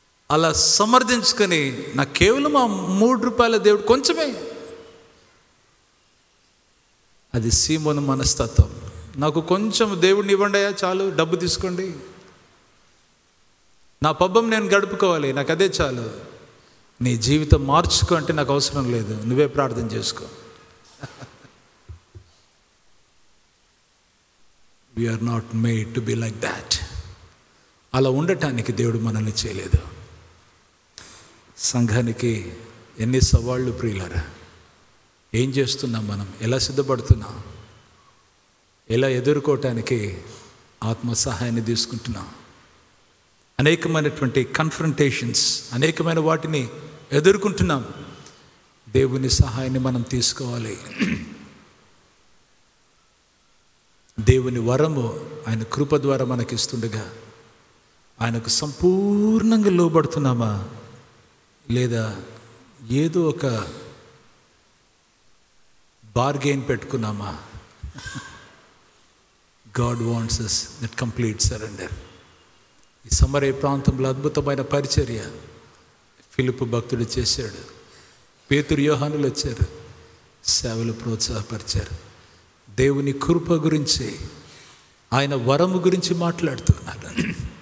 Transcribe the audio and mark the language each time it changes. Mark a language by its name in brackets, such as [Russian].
[Telugu] అలా సమర్థించుకొని నాకు కేవలం ఆ 3 రూపాయల దేవుడు కొంచెమే, అది సీమోను మనస్తత్వం. నాకు కొంచెం దేవుడిని ఇవ్వండి చాలు, డబ్బు తీసుకోండి, నా పబ్బం నేను గడుపుకోవాలి, నాకు అదే చాలు. నీ జీవితం మార్చుకో అంటే నాకు అవసరం లేదు, నువ్వే ప్రార్థన చేసుకో. [English] We are not made to be like that. [Telugu] అలా ఉండటానికి దేవుడు మనల్ని చేయలేదు. సంఘానికి ఎన్ని సవాళ్ళు ప్రియులారా, ఏం చేస్తున్నాం మనం, ఎలా సిద్ధపడుతున్నాం, ఎలా ఎదుర్కోవటానికి ఆత్మ సహాయాన్ని తీసుకుంటున్నాం. అనేకమైనటువంటి కన్ఫ్రంటేషన్స్, అనేకమైన వాటిని ఎదుర్కొంటున్నాం. దేవుని సహాయాన్ని మనం తీసుకోవాలి. దేవుని వరము ఆయన కృప ద్వారా మనకిస్తుండగా ఆయనకు సంపూర్ణంగా లోబడుతున్నామా, లేదా ఏదో ఒక bargain పెట్టుకున్నామా? [English] God wants us that complete surrender. [Telugu] ఈ సమరయ ప్రాంతంలో అద్భుతమైన పరిచర్య ఫిలిప్పు భక్తుడు చేశాడు. పేతురు యోహానులు వచ్చారు, సేవలు ప్రోత్సాహపరిచారు. దేవుని కృప గురించి, ఆయన వరము గురించి మాట్లాడుతున్నారు.